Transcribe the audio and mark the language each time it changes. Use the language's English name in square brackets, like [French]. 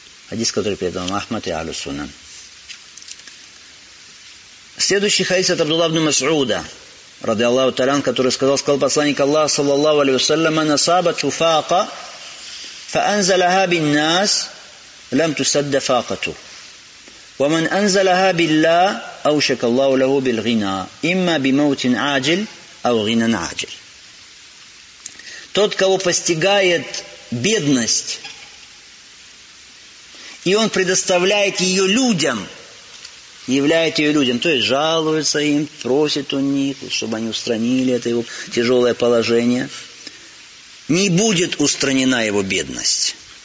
[Russian] Хадис, который передал Ахмад и Аль Сунна. Следующий хадис от Абдулла ибн Мас'уда, ради Аллаху Талян, который сказал, сказал посланник Аллаха, саллаллаху алейхи ва саллям, [Arabic] «Насаба туфака, фа анзалаха бин нас, лам тусадда факату». ومن أنزلها بالله أوشك الله له بالغنى إما بموت عاجل أو غنى عاجل. [Russian] Тот, кого постигает бедность, и он предоставляет ее людям, являет ее людям, то есть жалуется им, просит у них, чтобы они устранили это его тяжелое положение, не будет устранена его бедность.